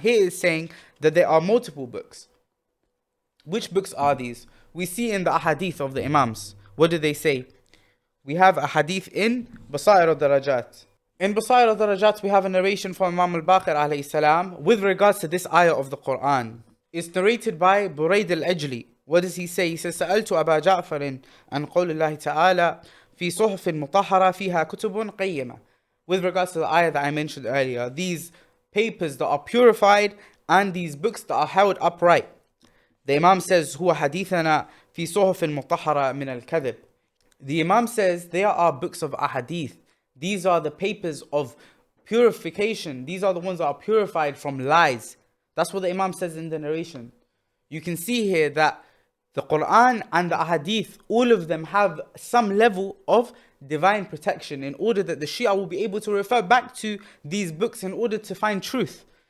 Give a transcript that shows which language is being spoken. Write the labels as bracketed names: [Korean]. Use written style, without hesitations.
[English] Here it's saying that there are multiple books. Which books are these? We see in the Hadith of the Imams. What do they say? We have a Hadith in Basair al-Darajat. In Basair al-Darajat we have a narration from Imam al-Baqir alayhi salam with regards to this ayah of the Quran. It's narrated by Burayd al-Ajli. What does he say? He says, [Arabic] سألت أبا جعفر عن قول الله تعالى في صحف مطهرة فيها كتب قيمة. [English] With regards to the ayah that I mentioned earlier, these papers that are purified and these books that are held upright. The Imam says, [Arabic] هو حديثنا في صحف مطهرة من الكذب. [English] The Imam says, there are books of ahadith. These are the papers of purification. These are the ones that are purified from lies. That's what the Imam says in the narration. You can see here that the Quran and the ahadith, all of them have some level of divine protection in order that the Shia will be able to refer back to these books in order to find truth.